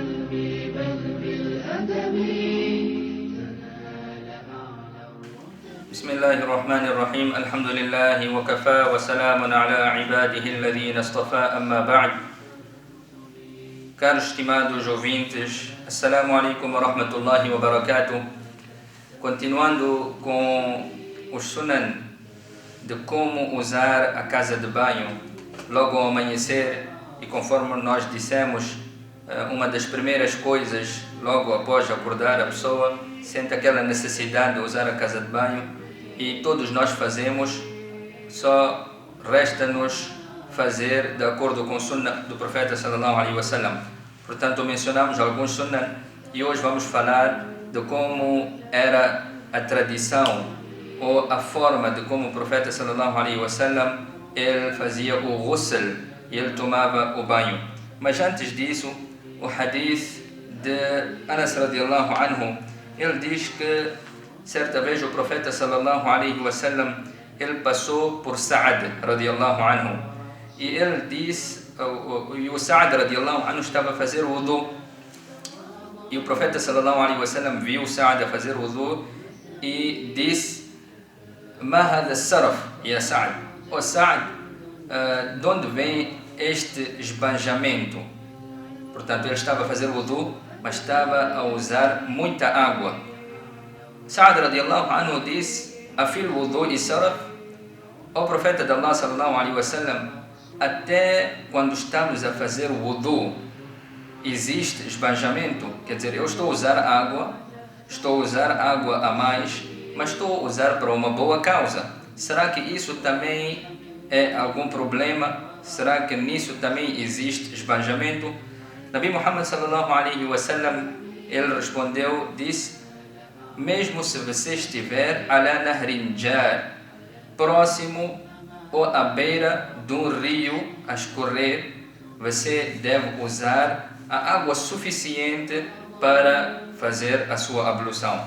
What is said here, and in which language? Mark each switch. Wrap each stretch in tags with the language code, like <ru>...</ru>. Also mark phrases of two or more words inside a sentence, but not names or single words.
<ar>بل بالأدب. بسم الله الرحمن الرحيم. الحمد لله وكفى وسلام على عباده الذين اصطفى. أما بعد.</ar> <pt>Caros estimados ouvintes,</pt> <ar>السلام عليكم ورحمة الله وبركاته.</ar> <pt>Continuando com o sunan de como usar a casa de banho logo ao amanhecer, e conforme nós dissemos, uma das primeiras coisas logo após acordar, a pessoa sente aquela necessidade de usar a casa de banho, e todos nós fazemos, só resta-nos fazer de acordo com o sunnah do profeta</pt> <ar>صلى الله عليه وسلم.</ar> <pt>Portanto, mencionamos alguns sunnah e hoje vamos falar de como era a tradição ou a forma de como o profeta</pt> <ar>صلى الله عليه وسلم</ar> <pt>ele fazia o ghusl e ele tomava o banho. Mas antes disso, o hadith de Anas</pt> <ar>رضي الله عنه,</ar> <pt>ele diz que certa vez o profeta</pt> <ar>صلى الله عليه وسلم</ar> <pt>ele passou por Sa'ad</pt> <ar>رضي الله عنه</ar> <pt>e ele disse, e o Sa'ad</pt> <ar>رضي الله عنه</ar> <pt>estava a fazer o wudu, e o profeta</pt> <ar>صلى الله عليه وسلم</ar> <pt>viu Sa'ad a fazer o wudu e disse:</pt> <ar>"ما هذا سرف يا سعد?"</ar> <pt>"O Sa'ad, de onde vem este esbanjamento?" Portanto, ele estava a fazer o wudu, mas estava a usar muita água. Sa'ad radiallahu anhu disse:</pt> <ar>"أفي الوضوء سرف?"</ar> <pt>O profeta de Allah</pt> <ar>صلى الله عليه وسلم,</ar> <pt>até quando estamos a fazer o wudu existe esbanjamento? Quer dizer, eu estou a usar água a mais, mas estou a usar para uma boa causa. Será que isso também é algum problema? Será que nisso também existe esbanjamento? Nabi Muhammad</pt> <ar>صلى الله عليه وسلم,</ar> <pt>ele respondeu, disse: mesmo se você estiver</pt> <ar>على نهر جار,</ar> <pt>próximo ou à beira de um rio a escorrer, você deve usar a água suficiente para fazer a sua ablução.</pt>